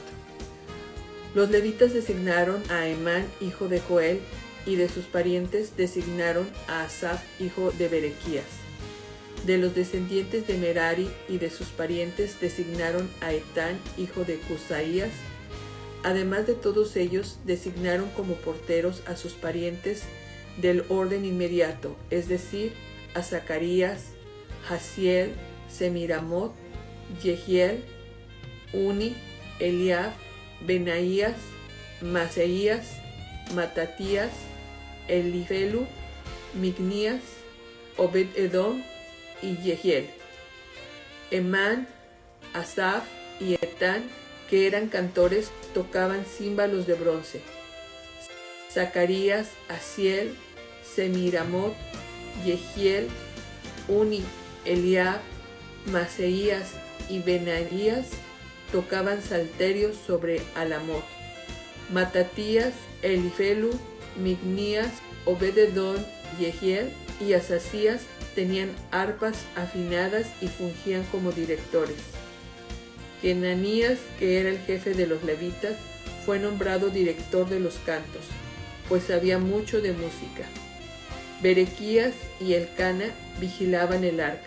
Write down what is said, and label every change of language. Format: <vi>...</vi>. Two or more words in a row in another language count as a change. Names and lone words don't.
<es>Los levitas designaron a Emán, hijo de Joel, y de sus parientes designaron a Asaf, hijo de Berequías. De los descendientes de Merari y de sus parientes designaron a Etán, hijo de Cusaías. Además de todos ellos, designaron como porteros a sus parientes del orden inmediato, es decir, a Zacarías, Jaziel, Semiramot, Jehiel, Uni, Eliab, Benaías, Maseías, Matatías, Elifelu, Mignías, Obed-Edom y Jehiel. Emán, Asaf y Etán, que eran cantores, tocaban címbalos de bronce. Zacarías, Asiel, Semiramot, Jehiel, Uni, Eliab, Maseías y Benaías tocaban salterios sobre Alamot. Matatías, Elifelu, Mignías, Obed-Edom, Jehiel y Asasías tenían arpas afinadas y fungían como directores. Kenanías, que era el jefe de los levitas, fue nombrado director de los cantos, pues sabía mucho de música. Berequías y Elcana vigilaban el arca.</es>